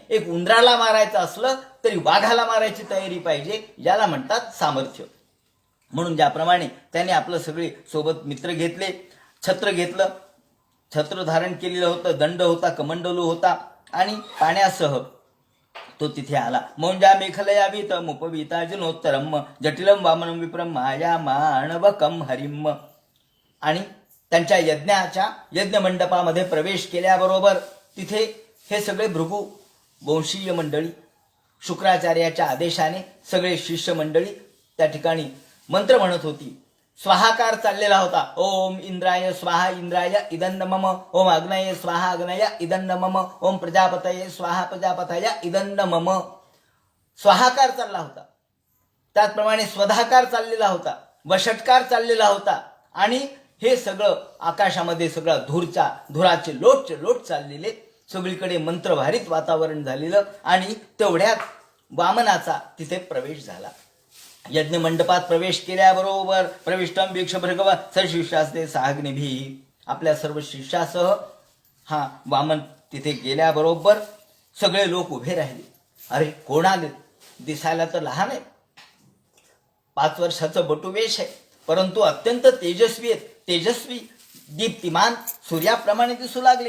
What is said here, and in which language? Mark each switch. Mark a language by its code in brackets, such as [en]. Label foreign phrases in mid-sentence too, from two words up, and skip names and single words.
[mr] एक उंदराला मारायचं असलं तरी वाघाला मारायची तयारी पाहिजे, याला म्हणतात सामर्थ्य. म्हणून ज्याप्रमाणे त्याने आपलं सगळे सोबत मित्र घेतले, छत्र घेतलं, छत्र धारण केलेलं होतं, दंड होता, कमंडलू होता आणि पाण्यासह तो तिथे आला. [sa] मौंजा मेखलयावीत मुपवीता जिनोत्तरम जटिलम वामनम विप्रम माया माणवकम हरिम. [mr] आणि त्यांच्या यज्ञ मंडपामध्ये प्रवेश केल्याबरोबर तिथे हे सगळे भृगु वंशीय मंडळी, शुक्राचार्याच्या आदेशाने सगळे शिष्य मंडळी त्या ठिकाणी मंत्र म्हणत होती. स्वाहाकार चाललेला होता. [sa] ओम इंद्राय स्वाहा इंद्राय इदं मम, ओम अग्नये स्वाहा अग्नय इदं मम, ओम प्रजापतये स्वाहा प्रजापतय इदं मम. [mr] स्वाहाकार चालला होता. त्याचप्रमाणे स्वधाकार चाललेला होता, वषटकार चाललेला होता. आणि हे सगळं आकाशामध्ये सगळं धुराचे लोट चाललेले, सगळीकडे मंत्रभारित वातावरण झालेलं. आणि तेवढ्यात वामनाचा तिथे प्रवेश झाला. यज्ञ मंडपात प्रवेश केल्याबरोबर [sa] प्रविष्टम वीक्ष भृगव सर्वशिष्यास्ते साग्निभी, [mr] आपल्या सर्व शिष्यासह हा वामन तिथे गेल्याबरोबर सगळे लोक उभे राहिले. अरे कोण आले? दिसायला तर लहान आहे, 5 वर्षाचं बटुवेश आहे, परंतु अत्यंत तेजस्वी दीप्तिमान सूर्याप्रमाणे दिसू लागले.